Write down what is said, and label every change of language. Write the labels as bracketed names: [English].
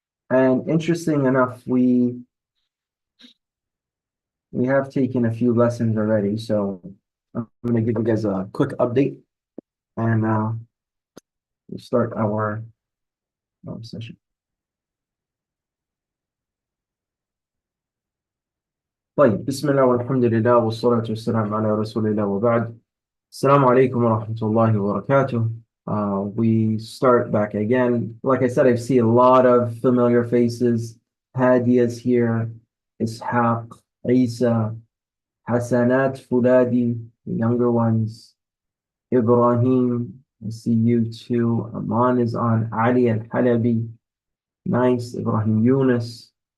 [English] And interesting enough, we have taken a few lessons already, so I'm going to give you guys a quick update, and we'll start our session. [Arabic] طيب بسم الله والحمد لله والصلاة والسلام على رسول الله وبعد. السلام عليكم ورحمة الله وبركاته. [English] We start back again. Like I said, I see a lot of familiar faces. Hadia's here, Ishaq, Isa, Hasanat Fuladi, the younger ones, Ibrahim, I see you too. Aman is on, Ali al-Halabi, nice, Ibrahim Yunus.